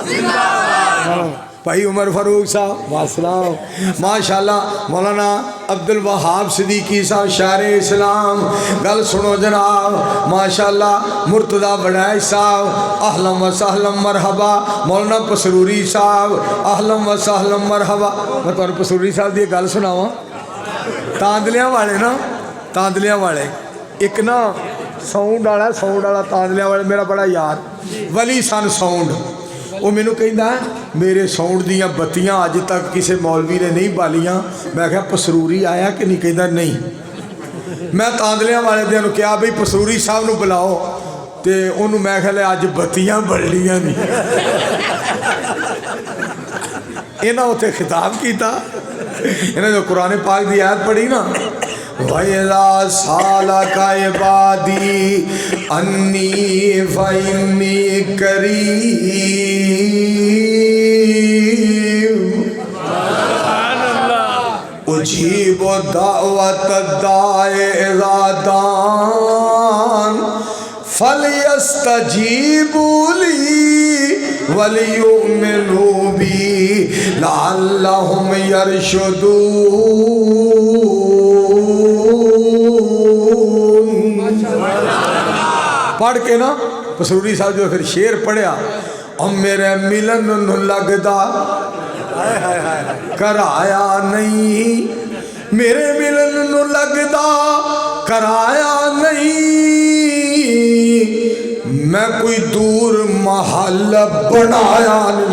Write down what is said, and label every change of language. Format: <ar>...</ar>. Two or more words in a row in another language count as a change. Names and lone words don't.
<pa>بھائی عمر فاروق صاحب والسلام، ماشاءاللہ مولانا عبد الوہاب صدیقی صاحب شاعر اسلام، گل سنو جناب ماشاءاللہ مرتضی بڑائش صاحب</pa> <ar>اہلا و سہلا مرحبا،</ar> <pa>مولانا پسروری صاحب</pa> <ar>اہلا و سہلا مرحبا۔</ar> <pa>میں تمہیں پسروری صاحب دی گل سناواں، تاندلیاں والے نا، تاندلیاں والے ایک نا ساؤنڈ والا تاندلیاں والے میرا بڑا یار ولی سن ساؤنڈ، وہ مینوں کہندا ہے میرے ساؤنڈ دیاں بتیاں اج تک کسی مولوی نے نہیں بالیاں۔ میں کہا پسروری آیا کہ نہیں؟ کہندا نہیں۔ میں تاندلیاں والے دیاں نوں کہا بھئی پسروری صاحب نوں بلاؤ، تے انہوں میں کہا لے اج بتیاں بڑھلیاں نہیں۔ انہاں اوتھے خطاب کیتا، انہاں جو قرآن پاک دی آیت پڑھی نا،</pa> <ar>وَإِذَا سَأَلَكَ عِبَادِي أَنِّي فَإِنِّي قَرِيبٌ أُجِيبُ دَعْوَةَ الدَّاعِ إِذَا دَعَانِ فَلْيَسْتَجِيبُوا لِي وَلْيُؤْمِنُوا بِي لَعَلَّهُمْ يَرْشُدُونَ۔</ar> <pa>پڑھ کے نا پسروری صاحب جو پھر شعر پڑھیا، اور میرے ملن نو لگدا کرایا نہیں، میرے ملن نو لگدا کرایا نہیں، میں کوئی دور محل بنایا نہیں۔</pa>